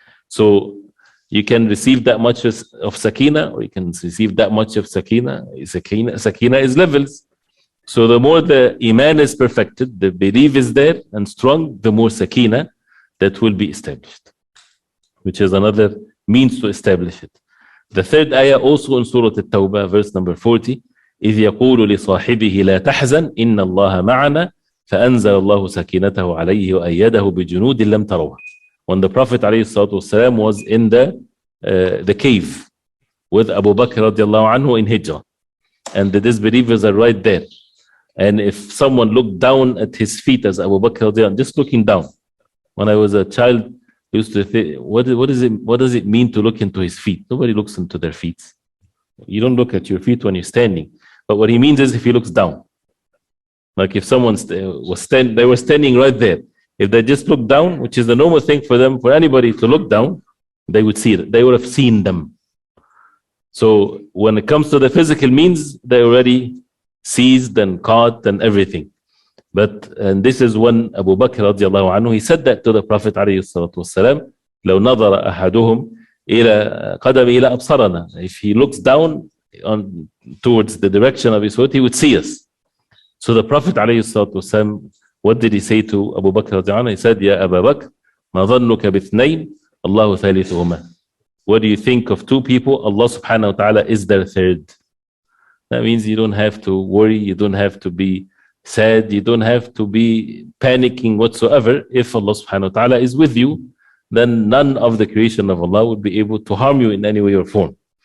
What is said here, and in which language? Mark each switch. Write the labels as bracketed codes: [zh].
[en] So you can receive that much of sakina, or you can receive that much of sakina. Sakina is levels. So the more the iman is perfected, the belief is there and strong, the more sakina that will be established, which is another means to establish it. The third ayah also in Surah At-Tawbah, verse number 40, [ar] إِذْ يَقُولُ لِصَاحِبِهِ لَا تَحْزَنْ إِنَّ اللَّهَ مَعَنَا فَأَنزَلَ اللَّهُ سَكِينَتَهُ عَلَيْهِ وَأَيَّدَهُ بِجُنُودٍ لَمْ تَرَوْهَا. [en] When the Prophet ﷺ was in the cave with Abu Bakr radiallahu anhu in Hijrah, and the disbelievers are right there. And if someone looked down at his feet as Abu Bakr radiallahu anhu, just looking down. When I was a child, I used to think, what does it mean to look into his feet? Nobody looks into their feet. You don't look at your feet when you're standing. But what he means is if he looks down. Like if someone they were standing right there. If they just looked down, which is the normal thing for them, for anybody to look down, they would see it. They would have seen them. So when it comes to the physical means, they already seized and caught and everything. And this is when Abu Bakr radiallahu anhu, he said that to the Prophet alayhi salatu wasalam, [ar] لو نظر أحدهم إلى قدم إلى أبصارنا. [en] If he looks down towards the direction of his foot, he would see us. So the Prophet alayhi salatu wasalam, what did he say to Abu Bakr radiallahu anhu? He said, [ar] يا أبا بكر ما ظنك باثنين الله ثالثهما. [en] What do you think of two people? Allah subhanahu wa ta'ala is their third. That means you don't have to worry, you don't have to be sad, you don't have to be panicking whatsoever. If Allah subhanahu wa ta'ala is with you, then none of the creation of Allah would be able to harm you in any way or form.